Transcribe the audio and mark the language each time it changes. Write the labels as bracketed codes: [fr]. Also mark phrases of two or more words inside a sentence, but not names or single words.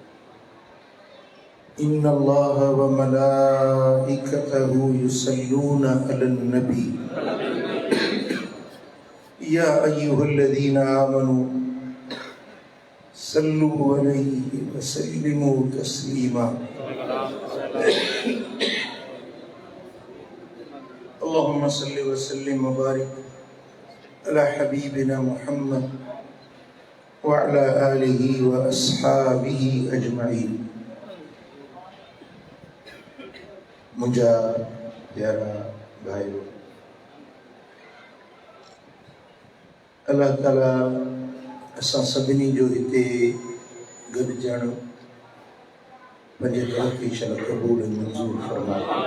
[ar] إن الله وملائكته يصلون على النبي يا أيها الذين آمنوا صلوا عليه وسلموا تسليما. اللهم صل وسلم وبارك على حبيبنا محمد وعلى آله وأصحابه أجمعين. [sd] मुंहिंजा प्यारा भाइयों, अल्लाह ताला असां सभिनी जो हिते गॾिजणु पंहिंजे दर खे शल क़बूल मंज़ूर फरमाए।